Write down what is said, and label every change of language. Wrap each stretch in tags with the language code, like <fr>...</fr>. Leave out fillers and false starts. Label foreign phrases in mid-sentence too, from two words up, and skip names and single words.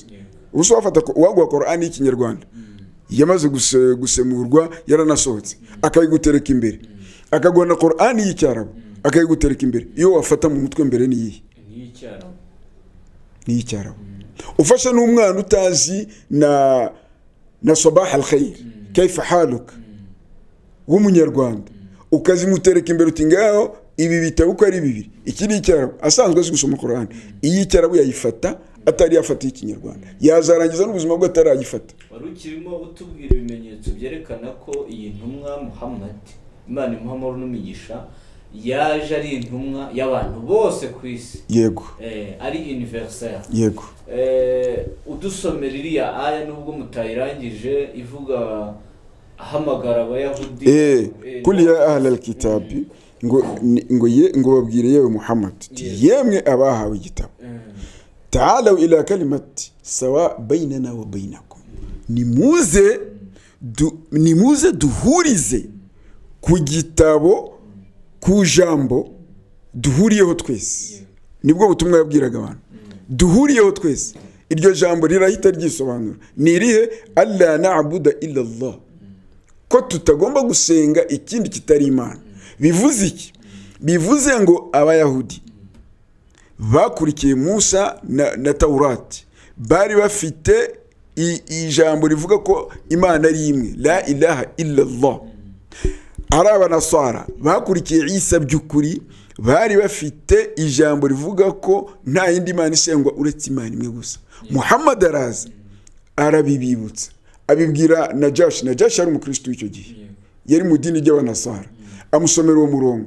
<rw>Ubuso wafata ko uwaguha Qur'an y'Ikinyarwanda yamaze gusemurwa, yaranasohotse, akayigutereka imbere, akaguha na Qur'an y'Icyarabu akayigutereka imbere. Iyo wafata mu mutwe mbere ni Icyarabu. Ufasha n'umwana utazi na</rw> <ar>صباح الخير كيف حالك</ar> <rw>w'umunyarwanda, ukazimutereka imbere uti ngaho ibi bitabo ko ari bibiri, iki ni Icyarabu, asanzwe azi gusoma Qur'an. Iyi Icyarabu yayifata atari yafata y'Ikinyarwanda, yazarangiza n'ubuzima bwe atarayifata. Wari ukirimo utubwira ibimenyetso byerekana ko iyi ntumwa Muhammad, Imana imuha amahoro n'umugisha, yaje ari intumwa y'abantu bose ku isi. Yego. Ari universal. Yego. Udusomera iriya aya nubwo mutayirangije ivuga ahamagara abayahudi.</rw> <ar>قل يا أهل الكتاب,</ar> <rw>ngo babwire yewe Muhammad, yemwe abahawe igitabo,</rw> <ar>تعالوا إلى كلمة سواء بيننا وبينكم,</ar> <rw>nimuze duhurize ku gitabo, ku jambo duhuriyeho twese. Nibwo butumwa yabwiraga abantu, duhuriyeho twese. Iryo jambo rirahita ryisobanura, ni irihe?</rw> <ar>ألا نعبد إلا الله,</ar> <rw>ko tutagomba gusenga ikindi kitari Imana. Bivuze iki? Bivuze ngo abayahudi bakurikiye Musa na Taurati bari bafite ijambo rivuga ko Imana ari imwe,</rw> <ar>لا إله إلا الله.</ar> <rw>Ari abanasara bakurikiye Isa by'ukuri bari bafite ijambo rivuga ko nta yindi Imana isengwa uretse Imana imwe gusa. Muhammad araza arabibibutsa, abibwira Najashi ari umukristo w'icyo gihe, yari mu dini ry'abanasara, amusomera uwo murongo.</rw>